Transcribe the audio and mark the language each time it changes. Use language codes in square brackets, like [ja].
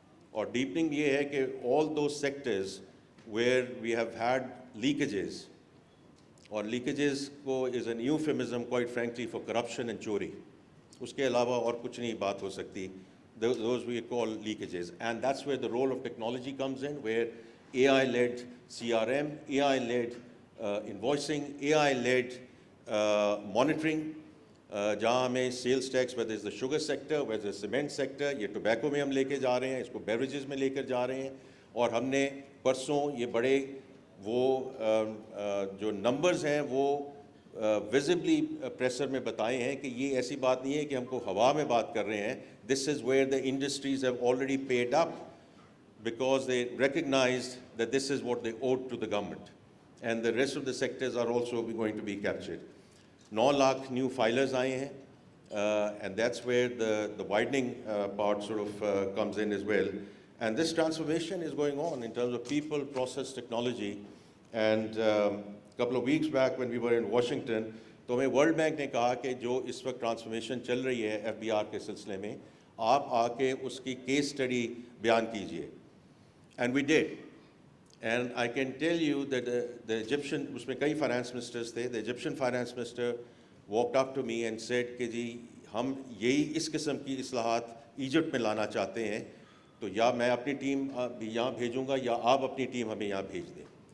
[en] اور deepening یہ ہے کہ all those sectors where we have had leakages, اور leakages کو is an euphemism quite frankly for corruption and چوری, [ur] اس کے علاوہ اور کچھ نہیں بات ہو سکتی. [en] Those we call leakages, and that's where the role of technology comes in, where AI-led CRM, AI-led invoicing, AI-led monitoring, [ur] جہاں ہمیں sales tax, [en] whether it's the sugar sector, whether it's the cement sector, [ur] یہ tobacco میں ہم لے کے جا رہے ہیں, اس کو بیوریجز میں لے کر جا رہے ہیں, اور ہم نے پرسوں یہ بڑے وہ جو نمبرز ہیں وہ وزبلی پریسر میں بتائے ہیں کہ یہ ایسی بات نہیں ہے کہ ہم کو ہوا میں بات کر رہے ہیں. [en] This is where the industries have already paid up because they recognized that this is what they owed to the government, and the rest of the sectors are also going to be captured. 9 lakh new filers [ur] aaye hain, [en] and that's where the widening part sort of comes in as well. And this transformation is going on in terms of people, process, technology. And couple of weeks back when we were in Washington, [ur] تو ہمیں world bank نے کہا کہ جو اس وقت transformation چل رہی ہے ایف بی آر کے سلسلے میں, آپ آ کے اس کی کیس اسٹڈی بیان کیجئے. [en] and we did, and I can tell you that the Egyptian, [ur] اس میں کئی فائنانس منسٹرز تھے, [en] the Egyptian finance minister walked up to me and said [ur] کہ جی ہم یہی اس قسم کی اصلاحات ایجپٹ میں لانا چاہتے ہیں, تو یا میں اپنی ٹیم یہاں بھیجوں گا یا آپ اپنی ٹیم ہمیں یہاں بھیج دیں.